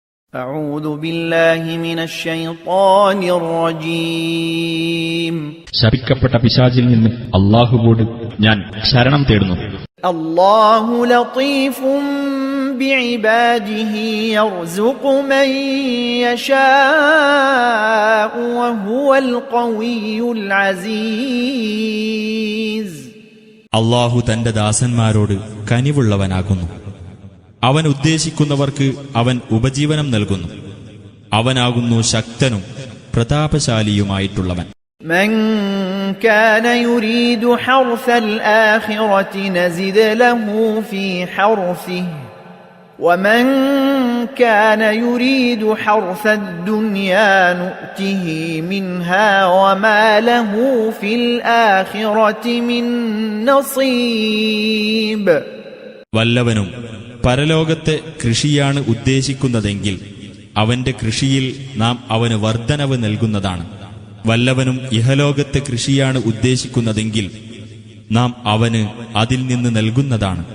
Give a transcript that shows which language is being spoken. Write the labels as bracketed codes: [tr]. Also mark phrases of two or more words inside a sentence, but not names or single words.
[ar] أعوذ بالله من الشيطان الرجيم [ml] ശപിക്കപ്പെട്ട പിശാചിൽ നിന്ന് അല്ലാഹുവോട് ഞാൻ ശരണം തേടുന്നു. [ar] الله لطيف بعباده يرزق من يشاء وهو القوي العزيز [ml] അല്ലാഹു തന്റെ ദാസന്മാരോട് കനിവുള്ളവനാകുന്നു. അവൻ ഉദ്ദേശിക്കുന്നവർക്ക് അവൻ ഉപജീവനം നൽകുന്നു. അവനാകുന്നു ശക്തനും പ്രതാപശാലിയുമായിട്ടുള്ളവൻ. [ar] من كان يريد حرث الآخرة نزد له في حرثه ومن كان يريد حرث الدنيا نؤته منها وما له في الآخرة من نصيب. [ml] വല്ലവനും പരലോകത്തെ കൃഷിയാണ് ഉദ്ദേശിക്കുന്നതെങ്കിൽ അവന്റെ കൃഷിയിൽ നാം അവന് വർധനവ് നൽകുന്നതാണ്. വല്ലവനും ഇഹലോകത്തെ കൃഷിയാണ് ഉദ്ദേശിക്കുന്നതെങ്കിൽ നാം അവന് അതിൽ നിന്ന് നൽകുന്നതാണ്.